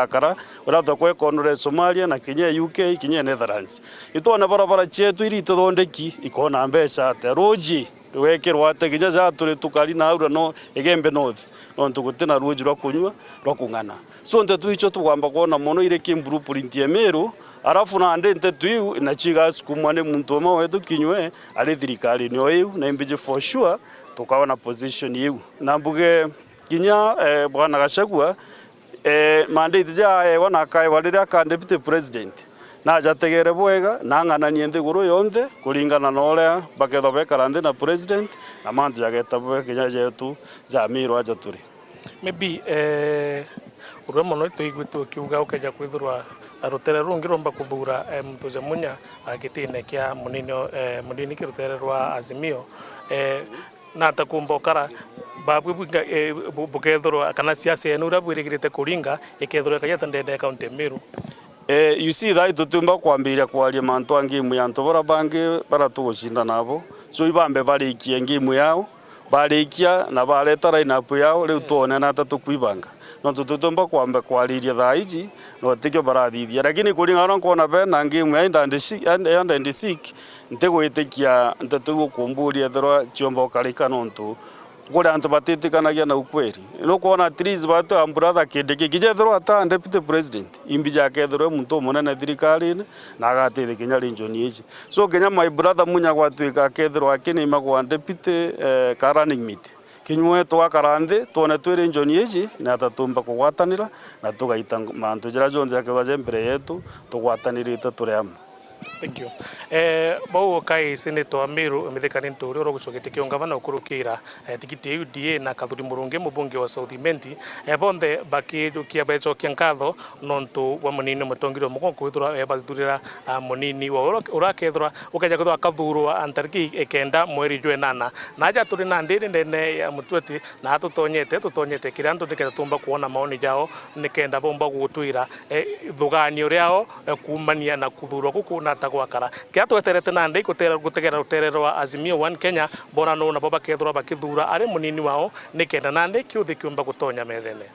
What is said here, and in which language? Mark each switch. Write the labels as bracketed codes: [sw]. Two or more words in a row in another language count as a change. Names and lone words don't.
[mer] kara ora thokwe konore Somalia na Kenya UK Kenya Netherlands itwone barabara chetu iri tuthondeki ikona mbeca te roji wekirwa te Kinya za turi tukari na aura no egembe north no ntugutina roji rwa kunywa rwa kungana so nte tuicho tugamba kuona mono ire kimburu purinti ya Meru arafu na ndente tu na chiga sukumane muntu omwe wetu kinywe ali thirikari ni oyu na imbije [en] for sure [mer] tukaona position yu na mbuge Kinya bwana Gachagua mandate ja wana kai walira ka [en] deputy president [mer] na jategere bwega na ngana ni NTHIGURU yonthe kuringana na oria baketho bekarande na president na mantu yageta bwe Kinya jetu ja Meru aja turi maybe urwe mono tuigwitu kiuga ukeja kwithurwa arutere rungi romba kuthura mtuja munya agitine kia munini kirutere rwa Azimio na takumbokara babu bukethurwa kana siasa enu rabwirigirite kuringa ikethurwa kayata ndende county Meru [en] you see that [mer] tutumba kwambiria kwaria mantu angimu ya ntobora bangi baratugucinda nabo so ibambe barikie ngimu yao barikia na bareta line up yao riu tuone na tatukwibanga no tutumba kwamba kwariria thaiji no tikyo barathithia lakini kuringana kuona bena ngimu ya ndandi sick ntegwitikia ntetugukumburia thoro chiombo karika nontu gure antu batitikanagia na ukweli no kuona [en] at least [mer] batu ambratha Kindiki kijethro ata [en] deputy president [mer] imbija kethro muntu munene thirikari na agatithe Kinya region ici so Kinya [en] my brother [mer] munya gwatuika kethro akini magwa [en] deputy running meet [mer] kinywe twakara nthi tuone twi region ici na tatumba kugwatanira na tugaita mantu jira jonde yakibaje mbere yetu tugwatanirite turi amwe. [en] Thank you. [mer] Bau kai Senator Amiru mithekani nturi ro gucogete kiongavana ukurukira tikiti UDA na Kathuri Murungi mubunge wa South Imenti bonde baki dukia becho kiankatho nontu wa munini mutongirwa mugongo withura bathurira munini wa urakethura ukaja kuthwa kathurwa antariki ekenda mweri jwe nana naja turi na ndiri ndene ya mutweti na tutonyete kirandu ndiketa tumba kuona maoni jao nikenda bomba gutwira thuganio riao kumania na kuthurwa kuku na tagwakara kia tweterete na ndei gutegera ruterero wa Azimio One Kenya bona no na baba kethura bakithura ari munini wao nikenda na ndei kiuthi kiumba gutonya methene.